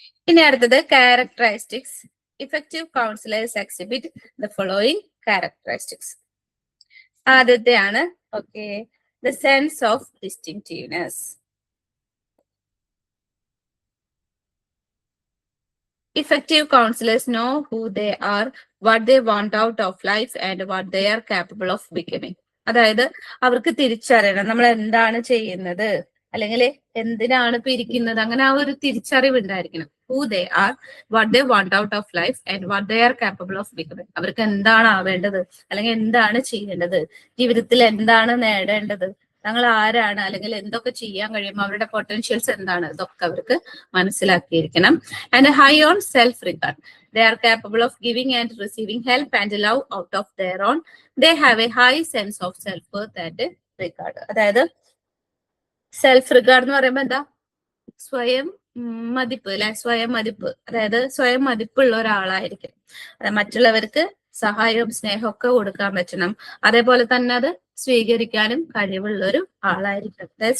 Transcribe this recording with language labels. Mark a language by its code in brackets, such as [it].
[ml] ഇനി അടുത്തത് characteristics. [en] Effective counsellors exhibit the following characteristics. [ml] ആദ്യത്തെയാണ് [en] Okay, the sense of distinctiveness. Effective counselors know who they are, what they want out of life, and what they are capable of becoming. [ml] അതായത് അവർക്ക് തിരിച്ചറിയണം നമ്മൾ എന്താണ് ചെയ്യുന്നത്, അല്ലെങ്കിൽ എന്തിനാണ് ഇപ്പൊ ഇരിക്കുന്നത്, അങ്ങനെ ആ ഒരു തിരിച്ചറിവ് ഉണ്ടായിരിക്കണം. [en] Who they are, what they want out of life, and what they are capable of becoming. [ml] അവർക്ക് എന്താണ് ആവേണ്ടത്, അല്ലെങ്കിൽ എന്താണ് ചെയ്യേണ്ടത്, ജീവിതത്തിൽ എന്താണ് നേടേണ്ടത്, തങ്ങൾ ആരാണ്, അല്ലെങ്കിൽ എന്തൊക്കെ ചെയ്യാൻ കഴിയും, അവരുടെ പൊട്ടൻഷ്യൽസ് എന്താണ്, ഇതൊക്കെ അവർക്ക് മനസ്സിലാക്കിയിരിക്കണം. [en] And high on self regard. They are capable of giving and receiving help and love out of their own. They have a high sense of self-worth and regard. [ml] അതായത് സെൽഫ് റിഗാർഡ് എന്ന് പറയുമ്പോൾ എന്താ, സ്വയം മതിപ്പ് അല്ലെ, സ്വയം മതിപ്പ്. അതായത് സ്വയം മതിപ്പുള്ള ഒരാളായിരിക്കും. മറ്റുള്ളവർക്ക് സഹായവും സ്നേഹമൊക്കെ കൊടുക്കാൻ പറ്റണം. അതേപോലെ തന്നെ അത് സ്വീകരിക്കാനും കഴിവുള്ള ഒരു ആളായിരിക്കണം.